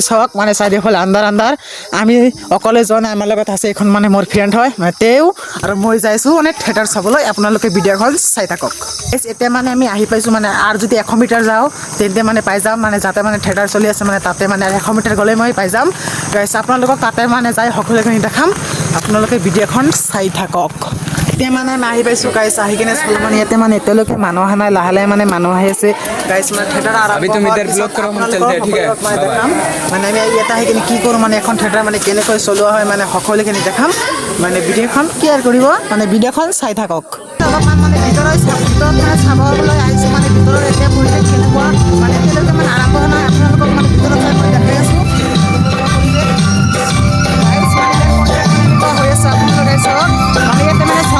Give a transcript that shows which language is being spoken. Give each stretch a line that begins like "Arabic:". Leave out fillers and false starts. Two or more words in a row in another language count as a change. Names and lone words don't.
Assamese: চাওক মানে চাৰিওফালে আন্ধাৰ আমি অকলে যোৱা নাই আমাৰ লগত আছে এখন মানে মোৰ ফ্ৰেণ্ড হয় মানে তেও আৰু মই যাইছো মানে থিয়েটাৰ চাবলৈ আপোনালোকে ভিডিঅ'খন চাই থাকক গাইস এতিয়া মানে আমি আহি পাইছো মানে আৰু যদি 100 মিটাৰ যাও তেন্তে মানে পাই যাম মানে যাতে মানে থিয়েটাৰ চলি আছে মানে তাতে মানে 100 মিটাৰ গ'লে মই পাই যাম গাইস আপোনালোকক তাতে মানে যাই সকলোখিনি দেখাম আপোনালোকে ভিডিঅ'খন চাই থাকক এতিয়া মানে আমি আহি পাইছো গাইস আহি কিনে চালো মানে ইয়াতে মানে এতিয়ালৈকে মানুহ অহা নাই লাহে মানে মানুহ আহি আছে গাইস মানে থিয়েটাৰ আৰম্ভ
Hindi: अभी तुम इधर ब्लॉक करो हम चलते हैं ठीक है
Assamese: মানে আমি ইয়াতে আহি কিনে কি কৰোঁ মানে এখন থিয়েটাৰ মানে কেনেকৈ চলোৱা হয় মানে সকলোখিনি দেখাম মানে ভিডিঅ'খন ক্লিয়াৰ কৰিব মানে ভিডিঅ'খন চাই থাকক অলপমান মানে ভিতৰত মানে চাবলৈ আহিছোঁ মানে ভিতৰত এতিয়া পৰিৱেশ কেনেকুৱা মানে এতিয়ালৈকে মানে আৰম্ভ হোৱা নাই আপোনালোকক মানে ভিতৰত চাই মই দেখাই আছোঁ হৈ আছে আপোনালোকে চাওক মানে ইয়াতে মানে চং